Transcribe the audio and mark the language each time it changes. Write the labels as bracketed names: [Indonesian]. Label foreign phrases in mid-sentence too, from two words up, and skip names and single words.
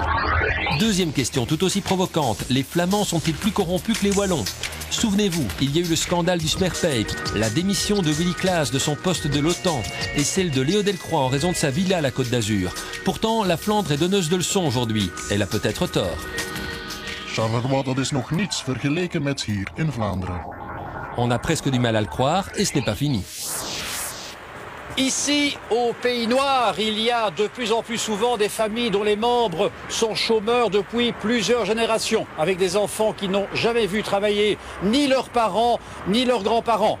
[French] Deuxième question, tout aussi provocante, les Flamands sont-ils plus corrompus que les Wallons? Souvenez-vous, il y a eu le scandale du Smerpeik, la démission de Willy Klaas de son poste de l'OTAN et celle de Léo Delcroix en raison de sa villa à la Côte d'Azur. Pourtant, la Flandre est donneuse de leçons aujourd'hui. Elle a peut-être tort. [Dutch] Charleroi, dat is nog niets vergeleken met hier in Vlaanderen. [French] On a presque du mal à le croire et ce n'est pas fini. Ici, au Pays Noir, il y a de plus en plus souvent des familles dont les membres sont chômeurs depuis plusieurs générations, avec des enfants qui n'ont jamais vu travailler ni leurs parents, ni leurs grands-parents.